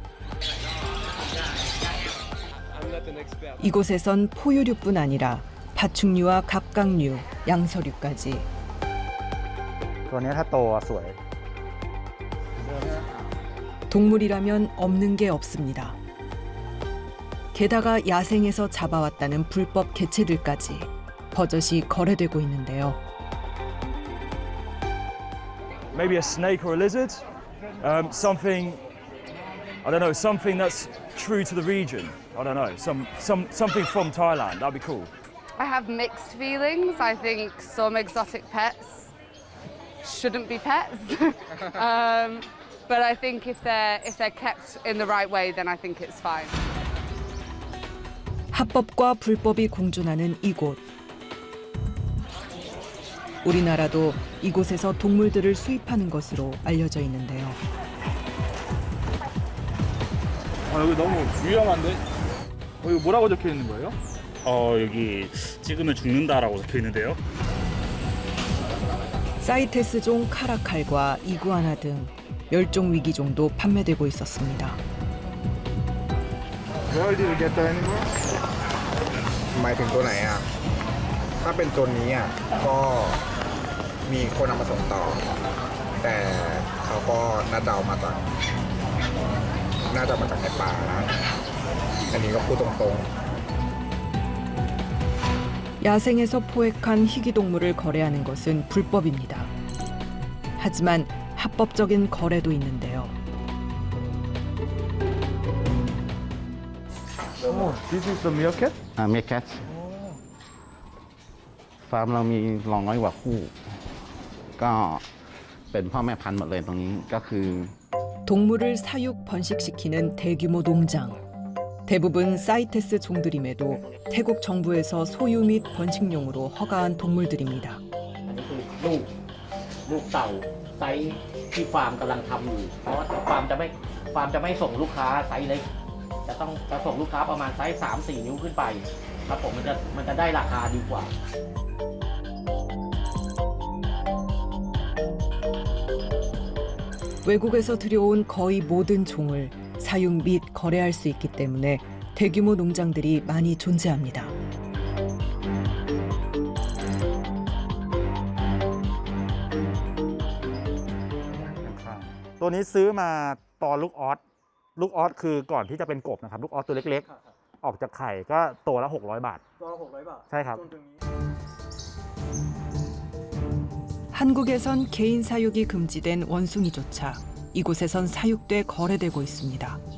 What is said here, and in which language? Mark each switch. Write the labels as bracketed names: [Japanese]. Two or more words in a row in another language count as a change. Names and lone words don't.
[Korean] 이곳에선 포유류뿐 아니라 파충류와 갑각류, 양서류까지. 동물이라면 없는 게 없습니다. 게다가 야생에서 잡아왔다는 불법 개체들까지 버젓이 거래되고 있는데요. [English] Maybe a snake or a lizard, something, I don't know, something that's true to the region. I don't know, something from Thailand. That'd be cool. I have mixed feelings. I think some exotic pets shouldn't be pets, but I think if they're kept in the right way, then I think it's fine. [Korean] 합법과 불법이 공존하는 이곳. 우리나라도 이곳에서 동물들을 수입하는 것으로 알려져 있는데요. 여기 너무 위험한데? 이거 뭐라고 적혀 있는 거예요? 여기 찍으면 죽는다라고 적혀 있는데요. 사이테스종 카라칼과 이구아나 등 멸종 위기종도 판매되고 있었습니다. [English] Where did you get that anymore? [Thai] หมายถึงตัวไหนอ่ะ ถ้าเป็นตัวนี้อ่ะก็มีคนเอามาส่งต่อ แต่เขาก็น่าจะเอามาจากในป่านะอันนี้ก็พูดตรงๆ [Korean] 야생에서 포획한 희귀동물을 거래하는 것은 불법입니다. 하지만 합법적인 거래도 있는데요. [English] This is the meerkat? [Thai] meerkat ฟาร์มเรามี100 กว่าคู่ก็เป็นพ่อแม่พันธุ์หมดเลยตรงนี้ก็คือ [Korean] 동물을 사육 번식시키는 대규모 농장. 대부분 사이테스 종들임에도 태국 정부에서 소유 및 번식용으로 허가한 동물들입니다. [Thai] ลูกเต่าไซส์ที่ฟาร์มกำลังทำอยู่เพราะว่าฟาร์มจะไม่ส่งลูกค้าไซส์เล็กจะส่งลูกค้าประมาณไซส์ 3-4 นิ้วขึ้นไปครับผมมันจะได้ราคาดีกว่า [Korean] 외국에서 들여온 거의 모든 종을 사육 및 거래할 수 있기 때문에 대규모 농장들이 많이 존재합니다. [Thai] ตัวนี้ซื้อมาตอนลูกออสคือก่อนที่จะเป็นกบนะครับลูกออสตัวเล็กๆออกจากไข่ก็ตัวละ600 บาทตัวละ600 บาทใช่ครับ [Korean] 한국에선 개인 사육이 금지된 원숭이조차 이곳에선 사육돼 거래되고 있습니다.